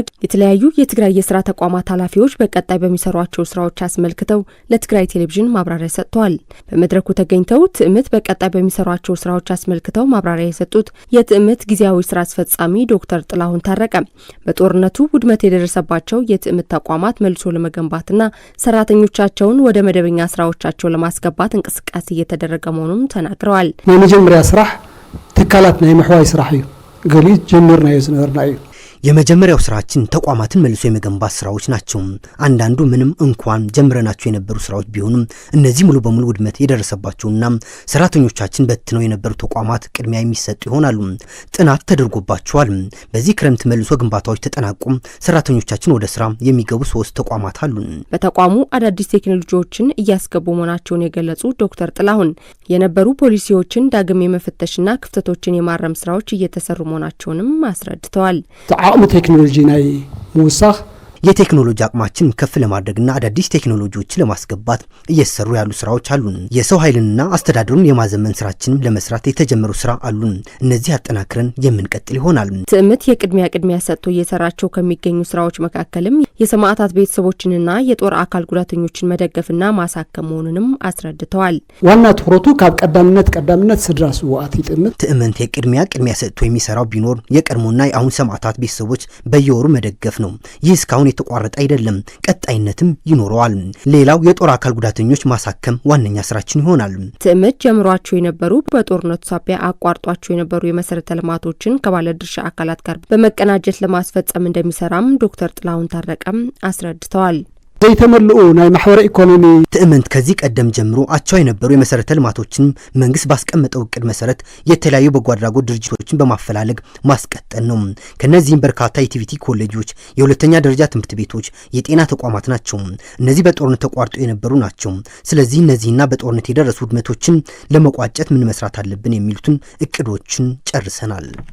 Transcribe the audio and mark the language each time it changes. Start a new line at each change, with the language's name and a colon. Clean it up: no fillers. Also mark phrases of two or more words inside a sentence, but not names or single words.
Amharic: የተለያዩ የትግራይ የስራ ተቋማት ኃላፊዎች በቀጣይ በሚሰሯቸው ስራዎች አስመልክተው ለትግራይ ቴሌቪዥን ማብራሪያ ሰጥተዋል። በመድረኩ ተገኝተው ትዕምት በቀጣይ በሚሰሯቸው ስራዎች አስመልክተው ማብራሪያ የሰጡት የትዕምት ጊዜያዊ ስራ አስፈጻሚ ዶክተር ጥላሁን ታረቀ በጦርነቱ ውድመት የደረሰባቸው የትዕምት ተቋማት መልሶ ለመገንባትና ሰራተኞቻቸውን ወደ መደበኛ ስራዎቻቸው ለማስገባት እንቅስቃሴ እየተደረገ መሆኑን ተናግረዋል።
Tigrinya: የመጀመሪያ ስራሕ ትካላት ናይ ምሕዋይ ስራሕ እዩ ገሊት ጀምርናዮ ዝነበርና እዩ።
Amharic: የመጀመሪያው ስራችን ተቋማትን መልሶ የመገንባት ስራዎች ናቸው። አንዳንዱ ምንም እንኳን ጀምረናቸው የነበሩ ስራዎች ቢሆኑም እነዚህ ሙሉ በሙሉ ውድመት የደረሰባቸውና ሰራተኞቻችን በትነው የነበሩ ተቋማት ቅድሚያ የሚሰጡ ይሆናሉ። ጥናት ተደርጎባቸዋል። በዚህ ክረምት መልሶ ግንባታዎች ተጠናቁ ሰራተኞቻችን ወደ ስራ የሚገቡ 3 ተቋማት አሉ። በተቋሙ አዳዲስ ቴክኖሎጂዎችን እያስገቡ መሆናቸውን የገለጹ ዶክተር ጥላሁን የነበሩ ፖሊሲዎችን ዳግም የመፈተሽና ክፍተቶችን የማረም ስራዎች እየተሰሩ መሆናቸውንም አስረድተዋል።
Tigrinya: ዓቅሚ ቴክኖሎጂ ናይ ምውሳኽ
Amharic: የቴክኖሎጂ አቅማችን ከፍ ለማድረግና አዳዲስ ቴክኖሎጂዎችን ለማስገባት እየሰሩ ያሉ ስራዎች አሉን። የሰው ኃይልና አስተዳደሩን የማዘመን ስራችንም ለመስራት የተጀመሩ ስራ አሉን። እነዚህ አጠናክረን የምንቀጥል ይሆናል። ትዕምት የቅድሚያ ሰጥቶ እየሰራቸው ከሚገኙ ስራዎች መካከልም የሰማዕታት ቤተሰቦችንና የጦር አካል ጉዳተኞችን መደገፍና ማሳከም መሆኑንም አስረድተዋል።
Tigrinya: ዋና ትኩረቱ ካብ ቀዳምነት ስድራ ስዋዕት ይጥምት
Amharic: ትዕምት የቅድሚያ ሰጥቶ የሚሰራው ቢኖር የቀድሞና የአሁን ሰማዕታት ቤተሰቦች በየወሩ መደገፍ ነው። ይህ እስካሁን የተቋረጠ አይደለም፣ ቀጣይነትም ይኖረዋል። ሌላው የጦር አካል ጉዳተኞች ማሳከም ዋነኛ ስራችን ይሆናል። ትዕምት ጀምሯቸው የነበሩ በጦርነቱ ሳቢያ አቋርጧቸው የነበሩ የመሰረተ ልማቶችን ከባለድርሻ አካላት ጋር በመቀናጀት ለማስፈጸም እንደሚሰራም ዶክተር ጥላሁን ታረቀም አስረድተዋል።
Tigrinya: ዘይተመልኡ ናይ ማሕበረ ኢኮኖሚ
Amharic: ትዕምንት ከዚህ ቀደም ጀምሮ አቻው የነበሩ የመሰረተ ልማቶችን መንግስት ባስቀመጠው እቅድ መሰረት የተለያዩ በጎ አድራጎት ድርጅቶችን በማፈላለግ ማስቀጠል ነው። ከነዚህም በርካታ የቲቪቲ ኮሌጆች፣ የሁለተኛ ደረጃ ትምህርት ቤቶች፣ የጤና ተቋማት ናቸው። እነዚህ በጦርነት ተቋርጠው የነበሩ ናቸው። ስለዚህ እነዚህና በጦርነት የደረሱ ውድመቶችን ለመቋጨት ምን መስራት አለብን የሚሉትን እቅዶችን ጨርሰናል።